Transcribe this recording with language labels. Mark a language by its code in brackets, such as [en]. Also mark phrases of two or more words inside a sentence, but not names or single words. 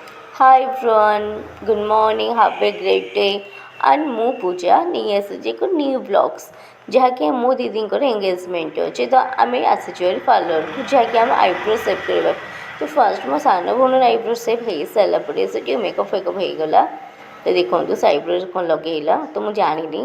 [en] Hi everyone, good morning, have a great day. [or] And ମୁଁ ପୂଜା ନେଇ ଆସିଛି ଏକ [en] new vlogs [or] ଯାହାକି ମୋ ଦିଦିଙ୍କର ଏଙ୍ଗେଜମେଣ୍ଟ ଅଛି। ତ ଆମେ ଆସିଛୁ ଏଠି ପାର୍ଲରକୁ ଯାହାକି ଆମେ [en] eyebrow shave [or] କରିବା। ତ ଫାର୍ଷ୍ଟ ମୋ ସାନ ଭଉଣୀର [en] eyebrow shave [or] ହେଇସାରିଲା ପରେ ସେଠି [en] makeup fakeup [or] ହେଇଗଲା। ତ ଦେଖନ୍ତୁ ସେ ଆଇବ୍ରୋରେ କ'ଣ ଲଗେଇଲା ତ ମୁଁ ଜାଣିନି।